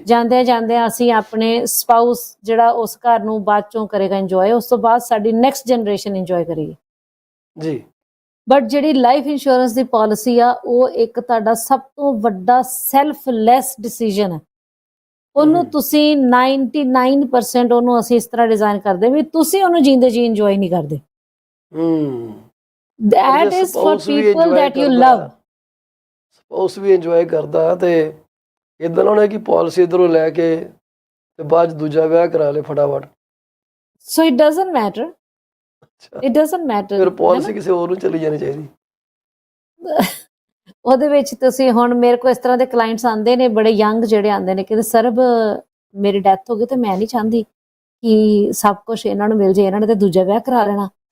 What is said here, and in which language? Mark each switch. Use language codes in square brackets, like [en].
[pa] ਜਾਂਦੇ ਅਸੀਂ ਆਪਣੇ ਸਪਾਊਸ ਜਿਹੜਾ ਉਸ ਘਰ ਨੂੰ ਬਾਅਦ ਚੋਂ ਕਰੇਗਾ ਇੰਜੋਏ, ਉਸ ਤੋਂ ਬਾਅਦ ਸਾਡੀ ਨੈਕਸਟ ਜਨਰੇਸ਼ਨ ਇੰਜੋਏ ਕਰੇਗੀ। ਜੀ ਬਟ ਜਿਹੜੀ ਲਾਈਫ ਇੰਸ਼ੋਰੈਂਸ ਦੀ ਪਾਲਿਸੀ ਆ ਉਹ ਇੱਕ ਤੁਹਾਡਾ ਸਭ ਤੋਂ ਵੱਡਾ ਸੈਲਫਲੈਸ ਡਿਸੀਜਨ ਹੈ। ਉਹਨੂੰ ਤੁਸੀਂ 99% ਉਹਨੂੰ ਅਸੀਂ ਇਸ ਤਰ੍ਹਾਂ ਡਿਜ਼ਾਈਨ ਕਰਦੇ ਵੀ ਤੁਸੀਂ ਉਹਨੂੰ ਜੀਂਦੇ ਜੀ ਇੰਜੋਏ ਨਹੀਂ ਕਰਦੇ। [en] That is for people that you love. [pa] Spouse we enjoy ਕਰਦਾ ਤੇ ਇਦਾਂ ਨਾ ਹੋਣਾ ਕਿ ਪਾਲਿਸੀ ਇਧਰੋਂ ਲੈ ਕੇ ਤੇ ਬਾਅਦ ਦੂਜਾ ਵਿਆਹ ਕਰਾ ਲੇ ਫਟਾਫਟ। [en] So it doesn't matter. It doesn't matter. [pa] ਫਿਰ ਪਾਲਿਸੀ ਕਿਸੇ ਹੋਰ ਨੂੰ ਚਲੀ ਜਾਣੀ ਚਾਹੀਦੀ। ਉਹਦੇ ਵਿੱਚ ਤੁਸੀਂ ਹੁਣ ਮੇਰੇ ਕੋਲ ਇਸ ਤਰ੍ਹਾਂ ਦੇ ਕਲਾਇੰਟਸ ਆਉਂਦੇ ਨੇ, ਬੜੇ ਯੰਗ ਜਿਹੜੇ ਆਉਂਦੇ ਨੇ, ਕਹਿੰਦੇ ਸਰਬ ਮੇਰੀ ਡੈਥ ਹੋ ਗਈ ਤੇ ਮੈਂ ਨਹੀਂ ਚਾਹੁੰਦੀ ਕਿ ਸਭ ਕੁਝ ਇਹਨਾਂ ਨੂੰ ਮਿਲ ਜੇ, ਇਹਨਾਂ ਨੇ ਤੇ ਦੂਜਾ ਵਿਆਹ ਕਰਾ ਲੈਣਾ।